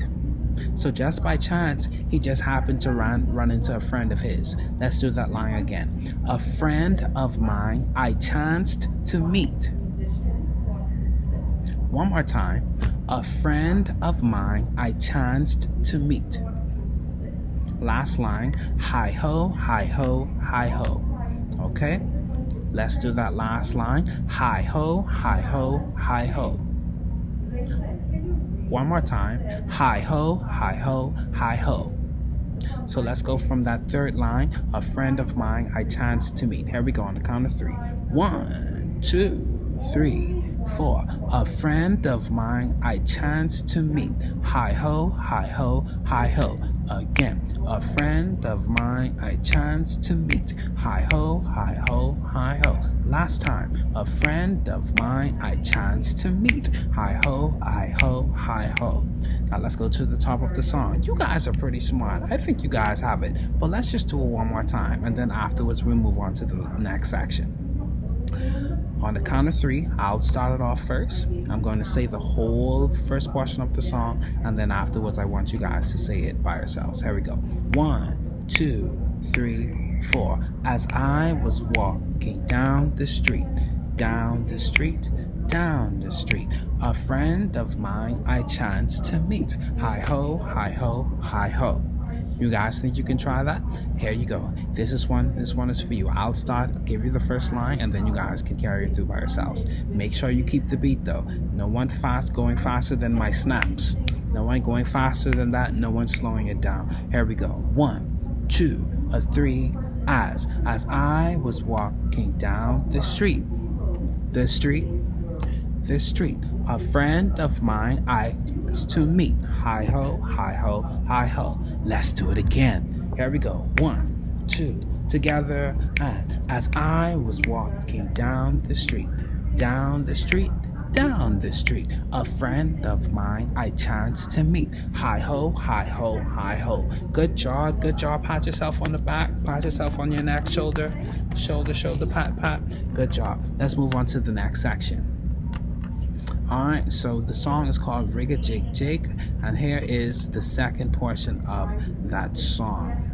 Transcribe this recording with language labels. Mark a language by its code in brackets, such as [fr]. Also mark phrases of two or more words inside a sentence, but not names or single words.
[en] So just by chance, he just happened to run into a friend of his. Let's do that line again. A friend of mine I chanced to meet. One more time. A friend of mine I chanced to meet. Last line. Hi ho, hi ho, hi ho. Okay? Let's do that last line. Hi ho, hi ho, hi ho. One more time. Hi ho, hi ho, hi ho. So let's go from that third line. A friend of mine I chanced to meet. Here we go on the count of 3. 1, 2, 3, 4. A friend of mine I chanced to meet. Hi ho, hi ho, hi ho. Again. A friend of mine I chanced to meet. Hi ho, hi ho, hi ho. Last time. A friend of mine I chanced to meet. Hi ho, hi ho, hi ho. Now let's go to the top of the song. You guys are pretty smart. I think you guys have it. But let's just do it one more time. And then afterwards we'll move on to the next section. On the count of 3, I'll start it off first. I'm going to say the whole first portion of the song, and then afterwards I want you guys to say it by yourselves. Here we go. 1, 2, 3, 4. As I was walking down the street, down the street, down the street, a friend of mine I chanced to meet. Hi ho, hi ho, hi ho. You guys think you can try that? Here you go. This one is for you. I'll start, give you the first line, and then you guys can carry it through by yourselves. Make sure you keep the beat though. No one going faster than my snaps. No one going faster than that. No one slowing it down. Here we go. 1, 2, 3. As I was walking down the street, a friend of mine I was to meet. Hi ho, hi ho, hi ho. Let's do it again. Here we go. 1, 2, together. And as I was walking down the street, down the street, down the street, a friend of mine I chanced to meet. Hi ho, hi ho, hi ho. Good job, good job. Pat yourself on the back, pat yourself on your neck, shoulder, pat, pat. Good job. Let's move on to the next section. Alright, so the song is called Rig a Jig Jig, and here is the second portion of that song.